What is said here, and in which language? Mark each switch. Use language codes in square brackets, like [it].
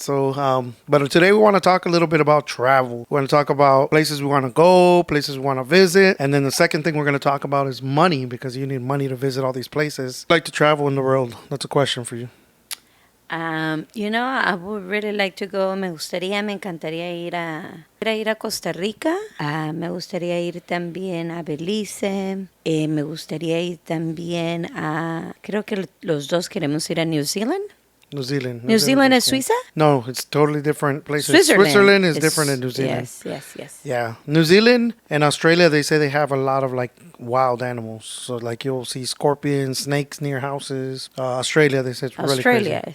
[en] So, but today we want to talk a little bit about travel. We want to talk about places we want to go, places we want to visit. And then the second thing we're going to talk about is money, because you need money to visit all these places. Like to travel in the world. That's a question for you. I would really like to go. [es] Me encantaría ir a Costa Rica. Me gustaría ir también a Belice. Me gustaría ir también creo que los dos queremos ir a New Zealand. [en] New Zealand. New Zealand is Suiza? No, it's totally different places. Switzerland is different than New Zealand. Yes. Yeah. New Zealand and Australia, they say they have a lot of like wild animals. So like you'll see scorpions, snakes near houses. Australia, they say it's really crazy.